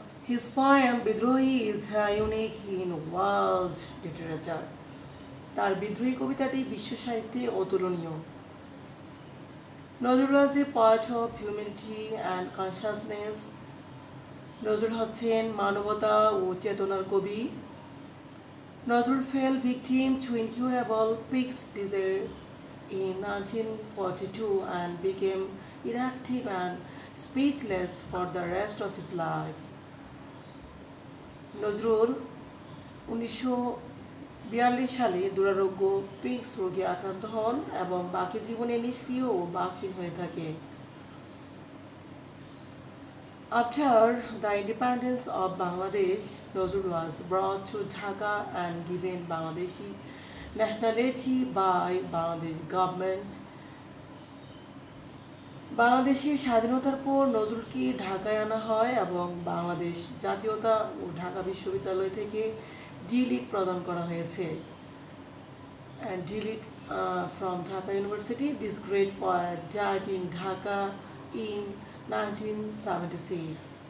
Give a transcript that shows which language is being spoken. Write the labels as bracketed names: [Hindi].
[English] His poem Bidrohi is unique in world literature. [Bangla] তার বিদ্রোহী কবিতাটি বিশ্ব সাহিত্যে অতুলনীয়। [English] Nazrul was a poet of humanity and consciousness. [Bangla] Nazrul হচ্ছেন মানবতা ও চেতনার কবি। [English] Nazrul fell victim to incurable pigs disease in 1942 and became inactive and speechless for the rest of his life. [Bangla] Nazrul 1942 সালে দুরারোগ্য পিগস রোগে আক্রান্ত হন এবং বাকি জীবনে নিষ্ক্রিয় ও বাকহীন হয়ে থাকে। [English] After the independence of Bangladesh, Nazrul was brought to Dhaka and given Bangladeshi nationality by Bangladesh government. [Bangla] বাংলাদেশের স্বাধীনতার পর নজরুলকে ঢাকায় আনা হয় এবং বাংলাদেশ জাতীয়তা ও ঢাকা বিশ্ববিদ্যালয় থেকে ডিলিট প্রদান করা হয়েছে। [English] And DLitt from Dhaka University. This great poet died in Dhaka in 1976.